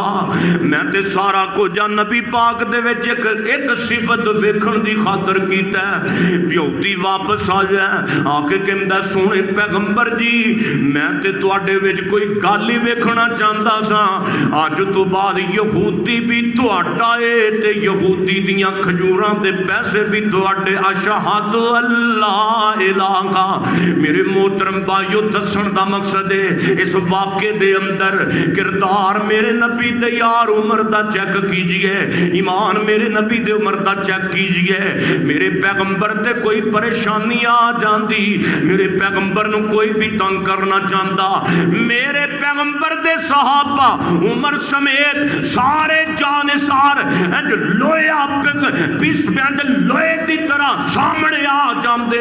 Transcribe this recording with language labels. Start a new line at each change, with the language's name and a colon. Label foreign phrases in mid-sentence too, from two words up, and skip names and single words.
Punjabi: ਮੈਂ ਤੇ ਸਾਰਾ ਕੁਝ ਨਬੀ ਪਾਕ ਦੇ ਵਿਚ ਇਕ ਸਿਫ਼ਤ ਵੇਖਣ ਦੀ ਖ਼ਾਤਰ ਕੀਤਾ। ਯਹੂਦੀ ਵਾਪਸ ਆ ਜਾਏ ਆਕੇ ਕਹਿੰਦਾ ਸੋਹਣੇ ਪੈਗ਼ੰਬਰ ਜੀ ਮੈਂ ਤੇ ਤੁਹਾਡੇ ਵਿਚ ਕੋਈ ਗੱਲ ਹੀ ਵੇਖਣਾ ਚਾਹੁੰਦਾ ਸਾਂ। ਅੱਜ ਤੋਂ ਬਾਅਦ ਯਹੂਦੀ ਵੀ ਤੁਹਾਡਾ ਹੈ ਤੇ ਯਹੂਦੀ ਦੀਆਂ ਖਜੂਰਾਂ ਦੇ ਪੈਸੇ ਵੀ ਤੁਹਾਡੇ।
Arabic: أشهد ألا إله.
Punjabi: ਮੇਰੇ ਮੋਹਤਰਮ ਭਾਈਓ ਦੱਸਣ ਦਾ ਮਕ਼ਸਦ ਹੈ ਇਸ ਵਾਕ਼ਏ ਦੇ ਅੰਦਰ ਕਿਰਦਾਰ ਮੇਰੇ ਨਬੀ ਦੇ ਯਾਰ ਉਮਰ ਦਾ ਚੈੱਕ ਕੀਜੀਏ, ਈਮਾਨ ਮੇਰੇ ਨਬੀ ਦੇ ਉਮਰ ਦਾ ਚੈੱਕ ਕੀਜੀਏ। ਮੇਰੇ ਪੈਗ਼ੰਬਰ ਤੇ ਕੋਈ ਪਰੇਸ਼ਾਨੀ ਆ ਜਾਤੀ, ਮੇਰੇ ਪੈਗ਼ੰਬਰ ਨੂੰ ਕੋਈ ਵੀ ਤੰਗ ਕਰਨਾ ਚਾਹਤਾ, ਮੇਰੇ ਪੈਗ਼ੰਬਰ ਦੇ ਸਹਾਬਾ ਉਮਰ ਸਮੇਤ ਸਾਰੇ ਜਾਨਿਸਾਰ ਲੋਆ ਪਿਸ
Urdu: لوہے کی طرح سامنے آ جاتے.